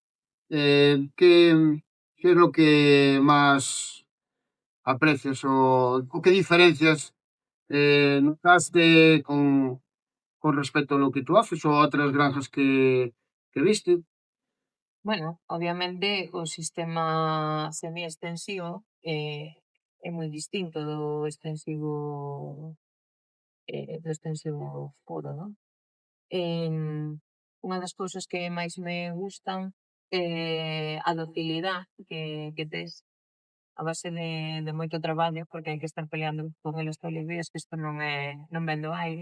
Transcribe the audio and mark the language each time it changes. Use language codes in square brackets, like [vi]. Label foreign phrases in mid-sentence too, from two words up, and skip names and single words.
[es] ¿Qué es lo que más aprecias o qué diferencias notaste con respecto a lo que tú haces o a otras granjas que viste? [gl] Bueno, obviamente o sistema semi-extensivo é moi distinto do extensivo puro, non? Unha das cousas que máis me gustan é a docilidade que tes a base de moito traballo, porque hai que estar peleando con eles todos os días, que isto non vén do aire.